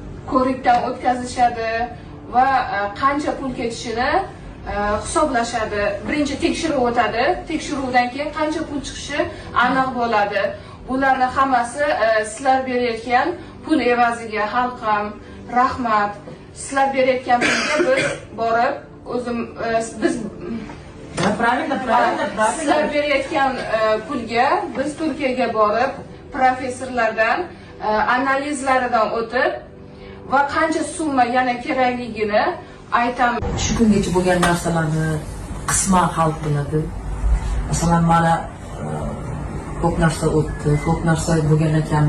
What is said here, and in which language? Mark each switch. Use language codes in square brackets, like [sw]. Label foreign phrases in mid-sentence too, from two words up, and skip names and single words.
[uz] Ko'rikdan o'tkazishadi va, e, qancha pul ketishini, e, hisoblashadi. Birinchi tekshiruv o'tadi. Tekshiruvdan keyin qancha pul chiqishi aniq bo'ladi. Bularni hammasi, e, sizlar berayotgan pul evaziga, xalqim, rahmat. Sizlar berayotgan pulga biz borib, o'zim, e, biz [ru] Да, правильно, правильно, правильно. [uz] Sizlar berayotgan, e, pulga biz Turkiyaga borib, professorlardan, e, analizlaridan o'tib va qancha summa yana kerakligini aytamiz. Shu kungacha bo'lgan narsalarni qisman xalq biladi. Masalan, mana, e, ko'p narsa o'tdi, ko'p narsa bo'lgan ekan.